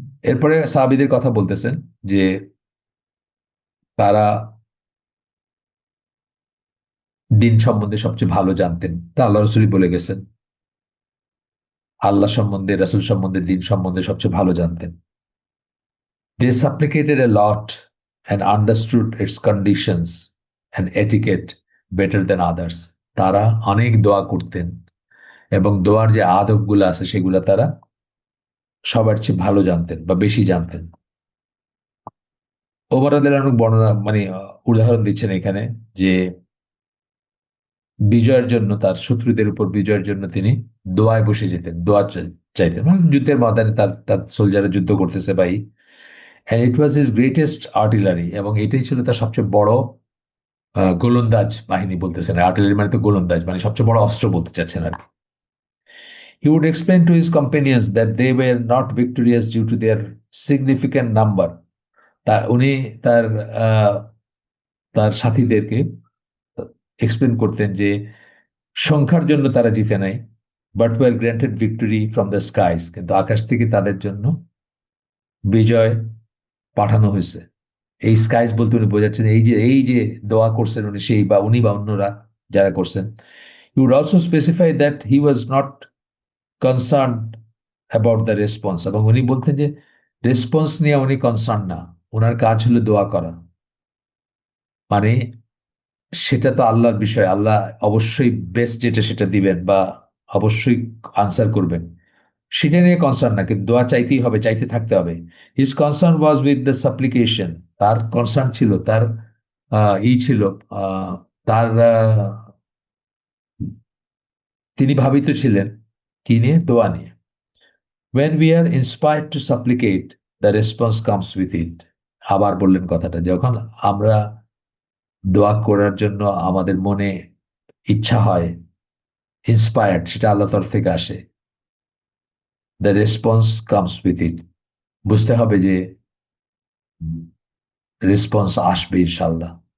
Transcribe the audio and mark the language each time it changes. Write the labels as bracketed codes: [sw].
[bn] এরপরে সাহাবীদের কথা বলতেছেন যে তারা দিন সম্বন্ধে সবচেয়ে ভালো জানতেন, তা আল্লাহ রসুলই বলে গেছেন। আল্লাহ সম্বন্ধে, রাসূল সম্বন্ধে, দিন সম্বন্ধে সবচেয়ে ভালো জানতেন। [en] They supplicated a lot and understood its conditions and etiquette better than others. [bn] তারা অনেক দোয়া করতেন এবং দোয়ার যে আদবগুলো আছে সেগুলো তারা সবার চেয়ে ভালো জানতেন বা বেশি জানতেন। ওমর রাদিয়াল্লাহু আনহু বর্ণনা মানে উদাহরণ দিচ্ছেন এখানে যে বিজয়ের জন্য, তার শত্রুদের উপর বিজয়ের জন্য তিনি দোয়ায় বসে যেতেন, দোয়া চাইতেন, মানে যুদ্ধের ময়দানে তার তার সোলজাররা যুদ্ধ করতেছে ভাই, [en] and it was his greatest artillery, [bn] এবং এটাই ছিল তার সবচেয়ে বড় গোলন্দাজ বাহিনী। বলতেছেন আর্টিলারি মানে তো গোলন্দাজ, মানে সবচেয়ে বড় অস্ত্র বলতে চাচ্ছেন আর কি। [en] He would explain to his companions that they were not victorious due to their significant number. [bn] তার উনি তার আহ, তার সাথীদেরকে এক্সপ্লেন করতেন যে সংখ্যার জন্য তারা জিতে নাই, [en] but were granted victory from the skies, [bn] কিন্তু আকাশ থেকে তাদের জন্য বিজয় পাঠানো হয়েছে। এই স্কাইস বলতে উনি বোঝাচ্ছেন এই যে দোয়া করছেন উনি, সেই বা উনি বা অন্যরা যারা করছেন। [en] He would also specify that he was not concerned about the response, [bn] এবং উনি বলতেন যে রেসপন্স নিয়ে উনি কনসার্ন না, ওনার কাজ হলো দোয়া করা। মানে সেটা তো আল্লাহর বিষয়, আল্লাহ অবশ্যই বেস্ট যেটা সেটা দিবেন বা অবশ্যই আনসার করবেন, সেটা নিয়ে কনসার্ন না, কিন্তু দোয়া চাইতেই হবে, চাইতে থাকতে হবে। [en] his concern was with the supplication, [bn] তার কনসার্ন ছিল, তার ছিল, আহ, তার তিনি ভাবিত ছিলেন কি নিয়ে? দোয়া নিয়ে। [en] When we are inspired to supplicate, the response comes with it. [bn] আবার বললেন কথাটা, যখন আমরা দোয়া করার জন্য আমাদের মনে ইচ্ছা হয়, ইন্সপায়ার্ড, সেটা আল্লাহ তরফ থেকে আসে। [en] the response comes with it, [bn] বুঝতে হবে যে রেসপন্স আসবে ইনশাল্লাহ।